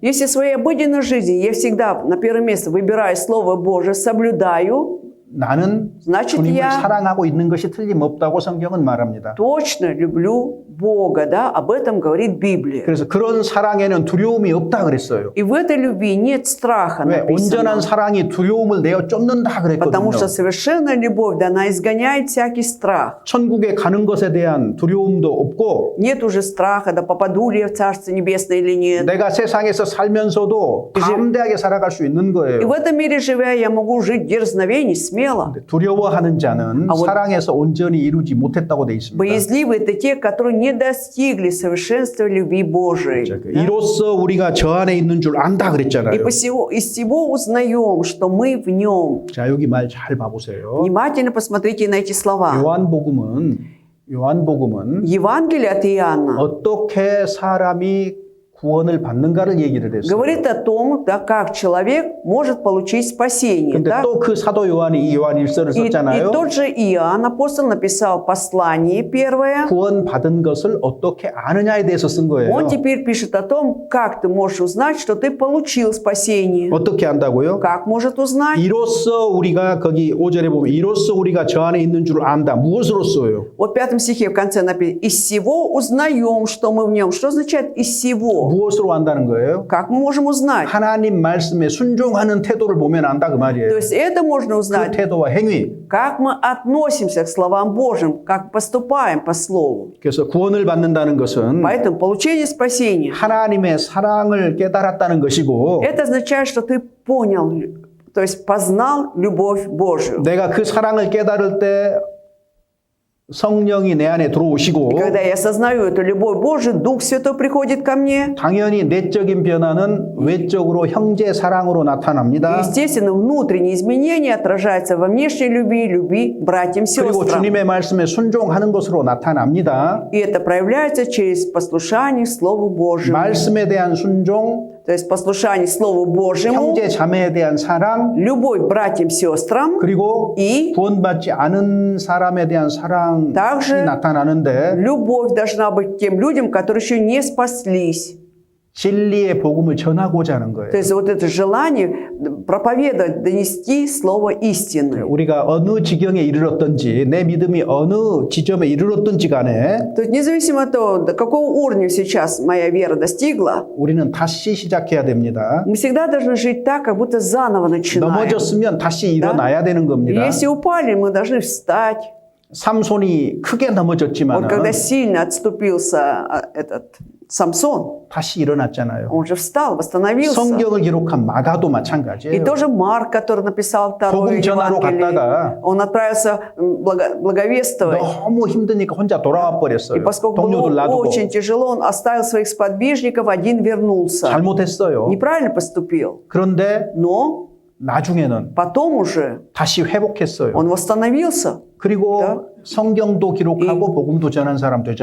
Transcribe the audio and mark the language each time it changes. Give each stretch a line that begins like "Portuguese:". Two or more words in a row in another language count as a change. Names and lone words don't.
Russian: Если в своей обыденной жизни я всегда на первое место выбираю Слово Божие, соблюдаю,
Korean: 나는
Russian: значит,
Korean: 주님을
Russian: я
Korean: 사랑하고 있는 것이 틀림없다고 성경은 말합니다.
Russian: точно люблю Бога, да, об этом говорит Библия.
Korean: 그래서 그런 사랑에는 두려움이 없다 그랬어요.
Russian: И в этой любви нет страха,
Korean: 왜? 온전한
Russian: написано.
Korean: 사랑이 두려움을 내어 쫓는다
Russian: Потому
Korean: 그랬거든요.
Russian: что совершенная любовь, да, она изгоняет всякий страх.
Korean: 천국에 가는 것에 대한 두려움도 없고
Russian: Нет уже страха, да попаду ли я в Царство Небесное или нет.
Korean: 내가 세상에서 살면서도 담대하게 살아갈 수 있는
Russian: И
Korean: 거예요.
Russian: в этом мире живя, я могу жить дерзновение, смело.
Korean: 두려워하는 자는 아, 뭐- 사랑에서 온전히 이루지 못했다고 돼 있습니다.
Russian: Боязливые – это те, которые не достигли совершенства любви Божией.
Korean: 이로써 우리가 저 안에 있는 줄 안다
Russian: И
Korean: 그랬잖아요.
Russian: из всего узнаем, что мы в нем.
Korean: 자, 여기 말 잘 봐보세요.
Russian: Внимательно посмотрите на эти слова.
Korean: 요한복음은
Russian: Евангелие от Иоанна
Korean: 어떻게 사람이 구원을 받는가를 얘기를 했어요.
Russian: говорит о том, да, как человек может получить спасение.
Korean: 근데
Russian: Да?
Korean: 또 그 사도 요한이 이 요한 1서를
Russian: И
Korean: 썼잖아요.
Russian: тот же Иоанн, апостол, написал послание первое.
Korean: 구원 받은 것을 어떻게 아느냐에 대해서 쓴 거예요.
Russian: Он теперь пишет о том, как ты можешь узнать, что ты получил спасение.
Korean: 어떻게 안다고요?
Russian: Как может узнать?
Korean: 이로써 우리가 거기 5절에 보면 이로써 우리가 저 안에 있는 줄 안다. 무엇으로써요?
Russian: Вот в 5 стихе в конце написано, из всего узнаем, что мы в нем. Что означает из всего?
Korean: 무엇으로 안다는 거예요?
Russian: Как мы можем узнать?
Korean: 하나님 말씀에 순종하는 태도를 보면 안다 그
Russian: То
Korean: 말이에요.
Russian: есть это можно
Korean: 그
Russian: узнать,
Korean: 태도와 행위.
Russian: как мы относимся к словам Божьим, как поступаем по Слову.
Korean: 그래서 구원을 받는다는 것은
Russian: Поэтому получение спасения,
Korean: 하나님의 사랑을 깨달았다는 것이고
Russian: это означает, что ты понял, то есть познал любовь Божью.
Korean: 내가 그 사랑을 깨달을 때 성령이 내 안에 들어오시고
Russian: И когда я осознаю эту любовь Божию, Дух Святой приходит ко мне.
Korean: 당연히 내적인 변화는 외적으로 형제 사랑으로
Russian: И,
Korean: 나타납니다.
Russian: естественно, внутренние изменения отражаются во внешней любви, любви к братьям и
Korean: 그리고
Russian: сестрам.
Korean: 주님의 말씀에 순종하는 것으로 나타납니다.
Russian: И это проявляется через послушание Слову Божьему.
Korean: 말씀에 대한 순종,
Russian: То есть послушание Слову Божьему,
Korean: 형제 자매에 대한 사랑,
Russian: любовь к братьям и сестрам
Korean: 그리고
Russian: и
Korean: 구원받지 않은 사람에 대한 사랑이
Russian: также
Korean: 나타나는데
Russian: любовь должна быть к тем людям, которые еще не спаслись.
Korean: 진리의 복음을 전하고자 하는 거예요.
Russian: То есть вот это желание проповедовать, донести слово истины.
Korean: 우리가 어느 지경에 이르렀든지 내 믿음이 어느 지점에 이르렀든지 간에
Russian: То есть независимо от того, до какого уровня сейчас моя вера достигла,
Korean: 우리는 다시 시작해야 됩니다.
Russian: мы всегда должны жить так, как будто заново начинаем.
Korean: 넘어졌으면 다시 일어나야 되는 겁니다.
Russian: Если упали, мы должны встать.
Korean: 삼손이 크게 넘어졌지만
Russian: Вот когда сильно отступился этот Самсон,
Korean: 다시 일어났잖아요.
Russian: он же встал, восстановился.
Korean: 성경을 기록한 마가도
Russian: И
Korean: 마찬가지예요.
Russian: тоже Марк, который написал второе
Korean: 복음 전하러
Russian: Евангелие,
Korean: 갔다가
Russian: он отправился благовествовать.
Korean: 너무 힘드니까 혼자 돌아와
Russian: И
Korean: 버렸어요.
Russian: поскольку
Korean: 동료들
Russian: было
Korean: 놔두고
Russian: очень тяжело, он оставил своих сподвижников, один вернулся.
Korean: 잘못했어요.
Russian: Неправильно поступил.
Korean: 그런데
Russian: Но
Korean: 나중에는
Russian: потом уже
Korean: 다시 회복했어요.
Russian: он восстановился
Korean: 그리고
Russian: Да.
Korean: 성경도 기록하고 복음도 전한 사람
Russian: и